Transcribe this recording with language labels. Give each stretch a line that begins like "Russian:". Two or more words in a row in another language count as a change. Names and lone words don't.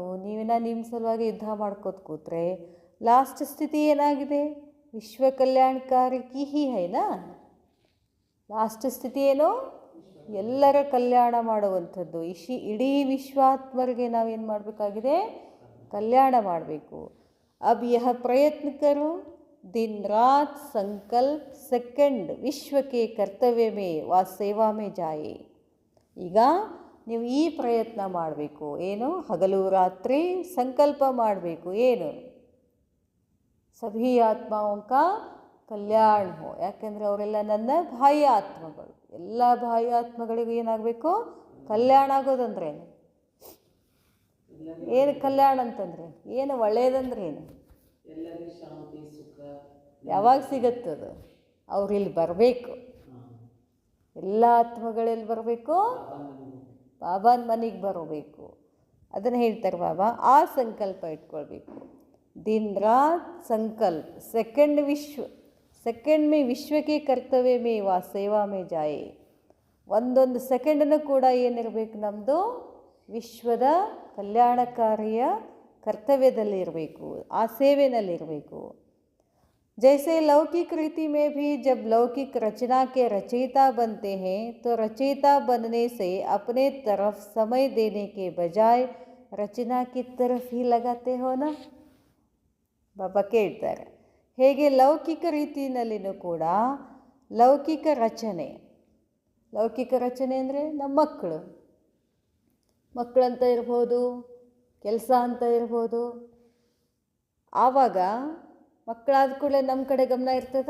Kannada: ನಿಮ್ಮ ಸಲುವಾಗಿ ಯುದ್ಧ ಮಾಡ್ಕೋತ ಕೂತ್ರೆ ಲಾಸ್ಟ್ ಸ್ಥಿತಿ ಏನಾಗಿದೆ?
Hindi: विश्व कल्याणकारी की ही है ना?
Kannada: ಲಾಸ್ಟ್ ಸ್ಥಿತಿ ಏನು? ಎಲ್ಲರ ಕಲ್ಯಾಣ ಮಾಡುವಂಥದ್ದು. ಇಡೀ ವಿಶ್ವಾತ್ಮರಿಗೆ ನಾವೇನು ಮಾಡಬೇಕಾಗಿದೆ? ಕಲ್ಯಾಣ ಮಾಡಬೇಕು.
Hindi: अब यह प्रयत्न करो दिन रात संकल्प सेकंड विश्व के कर्तव्य में व सेवा में जाए.
Kannada: ಈಗ ನೀವು ಈ ಪ್ರಯತ್ನ ಮಾಡಬೇಕು. ಏನು? ಹಗಲು ರಾತ್ರಿ ಸಂಕಲ್ಪ ಮಾಡಬೇಕು. ಏನು?
Hindi: सभी आत्माओं का कल्याण हो.
Kannada: ಯಾಕೆಂದರೆ ಅವರೆಲ್ಲ ನನ್ನ ಬಾಹ್ಯ ಆತ್ಮಗಳು. ಎಲ್ಲ ಬಾಹ್ಯ ಆತ್ಮಗಳಿಗೂ ಏನಾಗಬೇಕು? ಕಲ್ಯಾಣ ಆಗೋದಂದ್ರೇನು? ಏನು ಕಲ್ಯಾಣ ಅಂತಂದ್ರೆ ಏನು? ಒಳ್ಳೆಯದಂದ್ರೆ ಏನು? ಯಾವಾಗ ಸಿಗತ್ತದು? ಅವ್ರು ಇಲ್ಲಿ ಬರಬೇಕು. ಎಲ್ಲ ಆತ್ಮಗಳಲ್ಲಿ ಬರಬೇಕು, ಬಾಬಾನ ಮನೆಗೆ ಬರಬೇಕು. ಅದನ್ನು ಹೇಳ್ತಾರೆ ಬಾಬಾ. ಆ ಸಂಕಲ್ಪ ಇಟ್ಕೊಳ್ಬೇಕು.
Hindi: दिन रात संकल्प सेकंड में विश्व के कर्तव्य में व सेवा में जाए.
Kannada: ಒಂದೊಂದು ಸೆಕೆಂಡನ್ನು ಕೂಡ ಏನಿರಬೇಕು, ನಮ್ಮದು ವಿಶ್ವದ ಕಲ್ಯಾಣಕಾರಿಯ ಕರ್ತವ್ಯದಲ್ಲಿ ಇರಬೇಕು, ಆ ಸೇವೆಯಲ್ಲಿರಬೇಕು.
Hindi: जैसे लौकिक रीति में भी जब लौकिक रचना के रचयिता बनते हैं तो रचयिता बनने से अपने तरफ समय देने के बजाय रचना की तरफ ही लगाते हो ना.
Kannada: ಬಾಬಾ ಕೇಳ್ತಾರೆ, ಹೇಗೆ ಲೌಕಿಕ ರೀತಿಯಲ್ಲಿನೂ ಕೂಡ ಲೌಕಿಕ ರಚನೆ ಅಂದರೆ ನಮ್ಮ ಮಕ್ಕಳಂತ ಇರ್ಬೋದು, ಕೆಲಸ ಅಂತ ಇರ್ಬೋದು. ಆವಾಗ ಮಕ್ಕಳಾದ ಕೂಡಲೇ ನಮ್ಮ ಕಡೆ ಗಮನ ಇರ್ತದ?